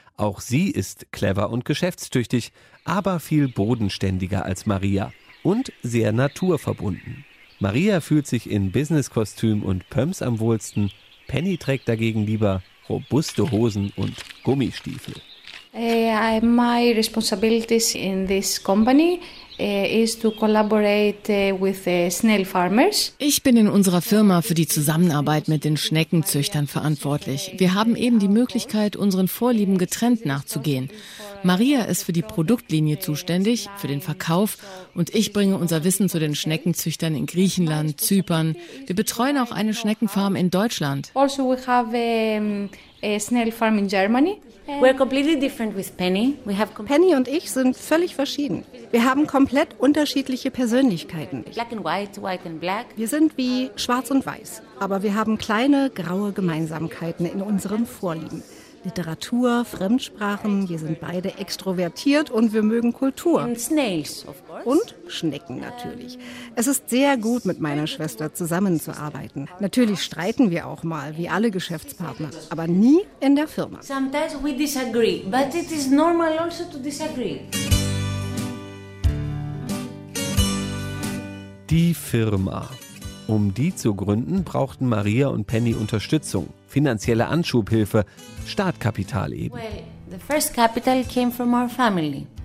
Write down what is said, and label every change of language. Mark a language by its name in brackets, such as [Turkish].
[German] Auch sie ist clever und geschäftstüchtig, aber viel bodenständiger als Maria und sehr naturverbunden. Maria fühlt sich in Business-Kostüm und Pumps am wohlsten. Penny trägt dagegen lieber robuste Hosen und Gummistiefel. [English] My responsibilities in this company is to collaborate with snail farmers. [German] Ich bin in unserer Firma für die Zusammenarbeit mit den Schneckenzüchtern verantwortlich. Wir haben eben die Möglichkeit, unseren Vorlieben getrennt nachzugehen. Maria ist für die Produktlinie zuständig, für den Verkauf, und ich bringe unser Wissen zu den Schneckenzüchtern in Griechenland, Zypern. Wir betreuen auch eine Schneckenfarm in Deutschland. [English] Also we have a snail farm in Germany. We're completely different with Penny. We have [German] Penny und ich sind völlig verschieden. Wir haben komplett unterschiedliche Persönlichkeiten. [English] Black and white, white and black. [German] Wir sind wie schwarz und weiß, aber wir haben kleine graue Gemeinsamkeiten in unseren Vorlieben. Literatur, Fremdsprachen, wir sind beide extrovertiert und wir mögen Kultur. [English] And snails, of course. [German] Und Schnecken natürlich. Es ist sehr gut, mit meiner Schwester zusammenzuarbeiten. Natürlich streiten wir auch mal, wie alle Geschäftspartner, aber nie in der Firma. [English] Sometimes we disagree, but it is normal also to disagree. [German] Die Firma. Um die zu gründen, brauchten Maria und Penny Unterstützung, finanzielle Anschubhilfe, Startkapital eben. [English] Well, the first capital came from our family.